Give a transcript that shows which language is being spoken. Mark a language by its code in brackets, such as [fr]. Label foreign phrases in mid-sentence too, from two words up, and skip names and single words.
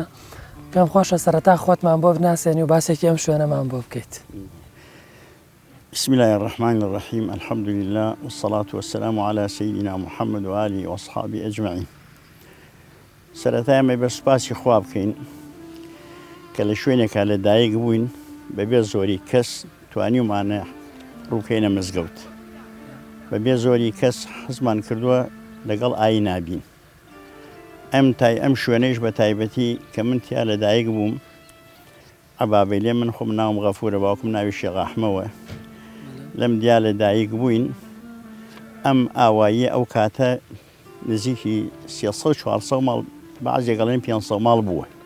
[ckb] پێم خۆشە سەرەتا خۆتمان بۆ بناسێنی و باسێکی ئەم شوێنەمان بۆ بکەیت. [ar] بسم الله الرحمن الرحيم الحمد لله والصلاة والسلام على سيدنا محمد وآله وأصحابه أجمعين. [ckb] سەرەتای ئەمە بە سوپاسی خوا بکەین کە لە شوێنێکا لە دایک بووین بەبێ زۆری کەس توانیمانە ڕووکەینە مزگەوت. بەبێ زۆری کەس حەزمان کردووە لەگەڵ ئاین نابین. ئەم شوێنەیش بە تایبەتی کە من تیا لە دایک بووم عەبابەیلێ من خۆم ناوم غەفوورە باوکم ناوی شێخ ئاحمەوە لەم دیا لە دایک بووین ئەم ئاواییە ئەو کاتە نزیکی 300-400 ماڵ بەعزێک گەڵێن 500 ماڵ بووە.